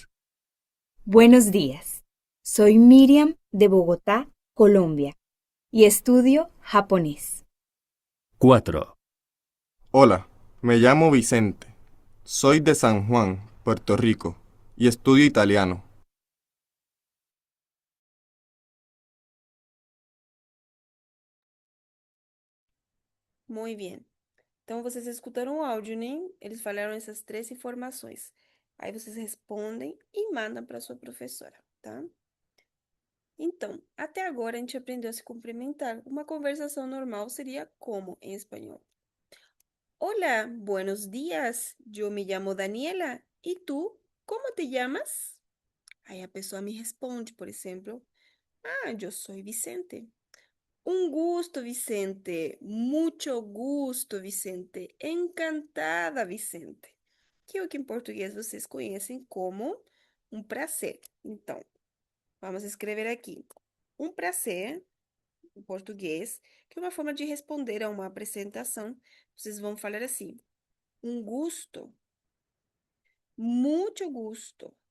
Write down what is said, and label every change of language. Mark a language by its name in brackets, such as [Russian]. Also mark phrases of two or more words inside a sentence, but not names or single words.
[Spanish] Buenos días. Soy Miriam de Bogotá, Colombia, y estudio japonés. 4, Hola, me llamo Vicente. Soy de San Juan, Puerto Rico, y estudio italiano. [Portuguese] Muito bem. Então, vocês escutaram o áudio, né? Eles falaram essas 3 informações. Aí vocês respondem e mandam para sua professora, tá? Então, até agora a gente aprendeu a se cumprimentar. Uma conversação normal seria como em espanhol? [Spanish] Hola, buenos días. Yo me llamo Daniela. ¿Y tú? ¿Cómo te llamas? [Portuguese] Aí a pessoa me responde, por exemplo, [Spanish] yo soy Vicente. Un gusto, Vicente. Mucho gusto, Vicente. Encantada, Vicente. [Portuguese] Que é o que em português vocês conhecem como um prazer. Então, vamos escrever aqui. Um prazer, em português, que é uma forma de responder a uma apresentação. Vocês vão falar assim: um gusto, muito gusto.